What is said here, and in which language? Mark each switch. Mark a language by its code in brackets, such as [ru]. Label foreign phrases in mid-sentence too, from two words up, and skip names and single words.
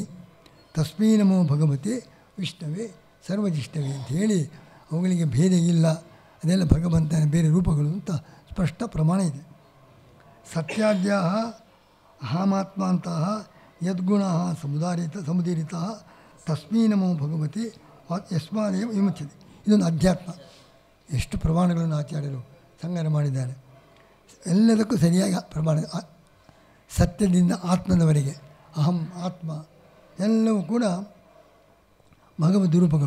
[sa] ತಸ್ಮೈ ನಮೋ ಭಗವತೆ ವಿಷ್ಣುವೇ ಸರ್ವಜಿಷ್ಣವೇ [kn] ಅಂತ ಹೇಳಿ ಅವುಗಳಿಗೆ ಭೇದ ಇಲ್ಲ, ಅದೆಲ್ಲ ಭಗವಂತನ ಬೇರೆ ರೂಪಗಳು ಅಂತ ಸ್ಪಷ್ಟ ಪ್ರಮಾಣ ಇದೆ. [sa] ಸತ್ಯಾದ್ಯ ಅಹಮಾತ್ಮ ಅಂತಹ ಯದ್ಗುಣ ಸಮುದೀರಿತ ತಸ್ಮೈ ನಮೋ ಭಗವತೆ ಯಸ್ಮಾದೇವ ವಿಮುಚ್ಯತೆ. [kn] ಇದೊಂದು ಅಧ್ಯಾತ್ಮ. ಎಷ್ಟು ಪ್ರಮಾಣಗಳನ್ನು ಆಚಾರ್ಯರು ಸಂಗ್ರಹ ಮಾಡಿದ್ದಾರೆ. ಎಲ್ಲದಕ್ಕೂ ಸರಿಯಾಗಿ ಪ್ರಮಾಣ ಸತ್ಯದಿಂದ ಆತ್ಮದವರೆಗೆ ಅಹಂ ಆತ್ಮ ಎಲ್ಲವೂ ಕೂಡ ಭಗವದ್ ರೂಪಗಳು.